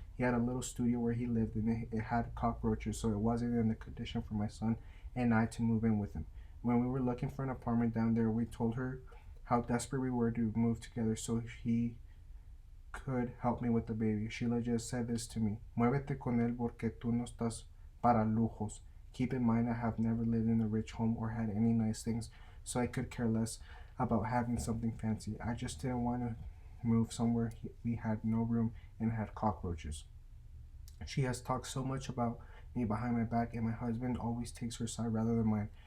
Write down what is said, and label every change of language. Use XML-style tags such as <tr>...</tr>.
<en>He had a little studio where he lived and it had cockroaches, so it wasn't in the condition for my son and I to move in with him. When we were looking for an apartment down there, we told her how desperate we were to move together so he could help me with the baby. Sheila just said this to me.</en> <es>Muévete con él porque tú no estás para lujos.</es> <en>Keep in mind I have never lived in a rich home or had any nice things, so I could care less about having something fancy. I just didn't want to move somewhere we had no room and had cockroaches. She has talked so much about me behind my back, and my husband always takes her side rather than mine.</en>